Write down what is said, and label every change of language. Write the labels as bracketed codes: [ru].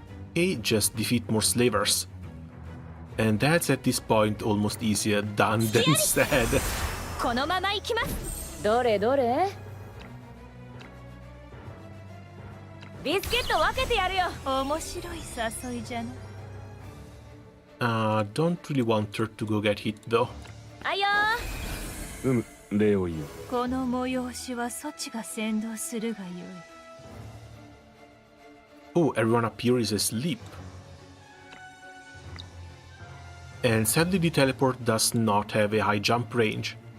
[en] Okay, just defeat more slavers. And that's at this point almost easier done than said. [ja] このまま行きます。どれどれビスケット分けてやるよ。面白い誘いじゃな。 [en] Don't really want her to go get hit though. [ja] あいよ礼を言う。この催しはそちが先導するがよい。 [en] Oh, everyone up here is asleep. And sadly the teleport does not have a high jump range.